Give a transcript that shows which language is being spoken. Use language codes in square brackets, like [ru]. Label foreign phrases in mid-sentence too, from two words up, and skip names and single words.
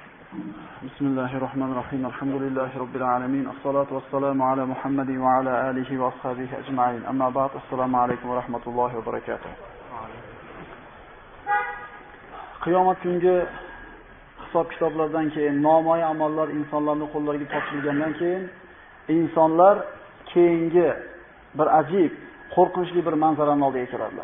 [ar] بسم الله الرحمن الرحيم. الحمد لله رب العالمين. الصلاة والسلام على محمد وعلى آله وأصحابه أجمعين. أما بعد. السلام عليكم ورحمة الله وبركاته. [uz] Qiyomat kungi hisob kitoblardan keyin nomoy amallar insonlarning qo'llariga topshirilgandan keyin insonlar keyingi bir ajib, qo'rqinchli bir manzarani oldiga keladilar.